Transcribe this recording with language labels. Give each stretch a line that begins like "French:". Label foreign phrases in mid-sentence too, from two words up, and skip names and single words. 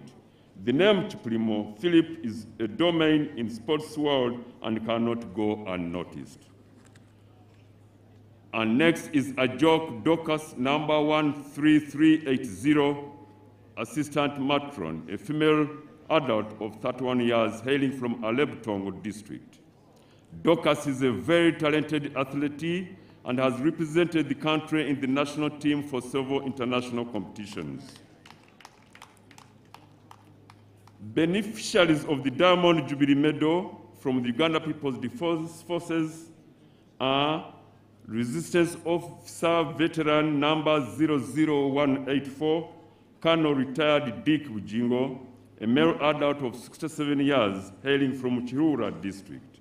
English: The name Chiprimo Philip is a domain in sports world and cannot go unnoticed. And next is Ajok Docus number 13380, assistant matron, a female adult of 31 years, hailing from Alebtongo district. Docus is a very talented athlete and has represented the country in the national team for several international competitions. Beneficiaries of the Diamond Jubilee Medal from the Uganda People's Defense Forces are Resistance Officer Veteran number 00184, Colonel Retired Dick Ujingo, a male adult of 67 years, hailing from Chirura district.